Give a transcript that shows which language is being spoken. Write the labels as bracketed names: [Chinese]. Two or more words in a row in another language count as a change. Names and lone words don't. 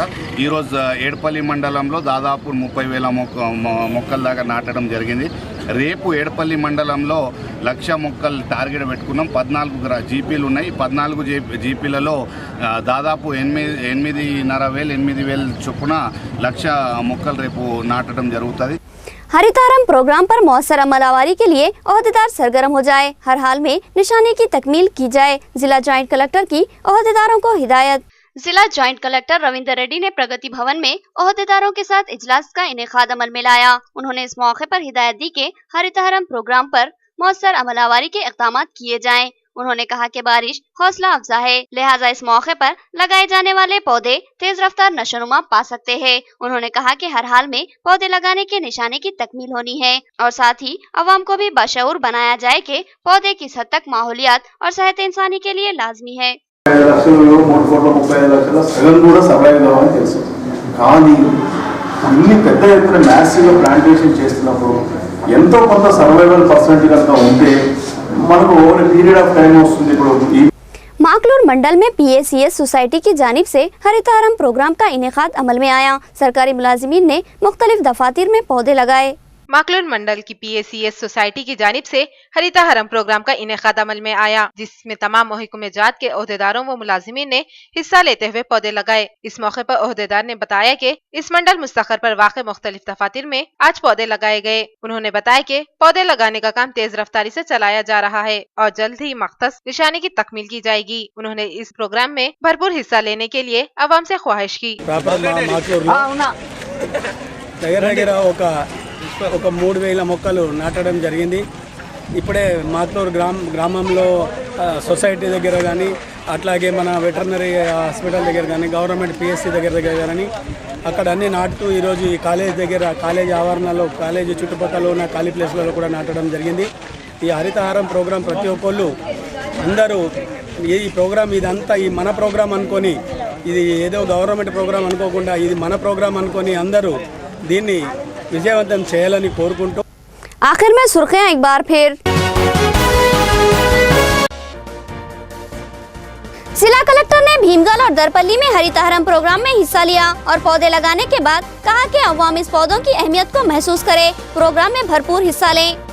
[Telugu] ఈరోజు ఏడుపల్లి మండలంలో దాదాపు 30,000 మొక్కల దాకా నాటడం జరిగింది. రేపు ఏడుపల్లి మండలంలో 1,00,000 మొక్కలు టార్గెట్ పెట్టుకున్నాం. 14 జీపీలు ఉన్నాయి. 14 జీపీలలో దాదాపు 8,500 చొప్పున 1,00,000 మొక్కలు రేపు నాటడం జరుగుతుంది. [Urdu] ہریتارم پروگرام پر موثر عمل آوری کے لیے عہدیدار سرگرم ہو جائے، ہر حال میں نشانے کی تکمیل کی جائے. ضلع جوائنٹ کلکٹر کی عہدیداروں کو ہدایت۔ ضلع جوائنٹ کلکٹر رویندر ریڈی نے پرگتی بھون میں عہدیداروں کے ساتھ اجلاس کا انعقاد عمل میں لایا. انہوں نے اس موقع پر ہدایت دی کہ ہریتارم پروگرام پر موثر عمل آوری کے اقدامات کیے جائیں. انہوں نے کہا کہ بارش حوصلہ افزا ہے، لہٰذا اس موقع پر لگائے جانے والے پودے تیز رفتار نشوونما پا سکتے ہیں. انہوں نے کہا کہ ہر حال میں پودے لگانے کے نشانے کی تکمیل ہونی ہے اور ساتھ ہی عوام کو بھی باشعور بنایا جائے کہ پودے کس حد تک ماحولیات اور صحت انسانی کے لیے لازمی ہے. [Telugu] 5,35,00,000 సగం కూడా సర్వైవ్ కావాలని తెలుసు, కానీ ఇన్ని పెద్ద ఎత్తున మ్యాసివ్గా ప్లాంటేషన్ చేస్తున్నప్పుడు ఎంతో కొంత [English] survival percent [Telugu] కనుక ఉంటే మనకు [English] over period of time [Telugu] వస్తుంది. ఇప్పుడు [Urdu] ماکلور منڈل میں PACS سوسائٹی کی جانب سے ہریتارم پروگرام کا انعقاد عمل میں آیا. سرکاری ملازمین نے مختلف دفاتر میں پودے لگائے. ماکلور منڈل کی PACS سوسائٹی کی جانب سے ہریتا ہرم پروگرام کا انعقاد عمل میں آیا، جس میں تمام محکمہ جات کے عہدیداروں و ملازمین نے حصہ لیتے ہوئے پودے لگائے. اس موقع پر عہدیدار نے بتایا کہ اس منڈل مستقر پر واقع مختلف دفاتر میں آج پودے لگائے گئے. انہوں نے بتایا کہ پودے لگانے کا کام تیز رفتاری سے چلایا جا رہا ہے اور جلد ہی مختص نشانے کی تکمیل کی جائے گی. انہوں نے اس پروگرام میں بھرپور حصہ لینے کے لیے عوام سے خواہش کی. [Telugu] ఒక 3,000 మొక్కలు నాటడం జరిగింది. ఇప్పుడే మాతూరు గ్రామంలో సొసైటీ దగ్గర కానీ, అట్లాగే మన [English] veterinary hospital [Telugu] దగ్గర కానీ, గవర్నమెంట్ PSC దగ్గర కానీ అక్కడ అన్నీ నాటుతూ ఈరోజు ఈ కాలేజ్ దగ్గర, కాలేజ్ ఆవరణలో, కాలేజీ చుట్టుపక్కల ఉన్న ఖాళీ ప్లేస్లలో కూడా నాటడం జరిగింది. ఈ హరితహారం ప్రోగ్రాం ప్రతి ఒక్కళ్ళు అందరూ ఈ ప్రోగ్రాం ఇదంతా ఈ మన ప్రోగ్రాం అనుకొని, ఇది ఏదో [English] government program [Telugu] అనుకోకుండా ఇది మన ప్రోగ్రాం అనుకొని అందరూ దీన్ని విజయవంతం చేయాలని కోరుకుంటూ [Urdu] آخر میں سرخیاں ایک بار پھر۔ ضلع کلکٹر نے بھیمگل اور درپلی میں ہریتاہرم پروگرام میں حصہ لیا اور پودے لگانے کے بعد کہا کہ عوام اس پودوں کی اہمیت کو محسوس کرے، پروگرام میں بھرپور حصہ لیں.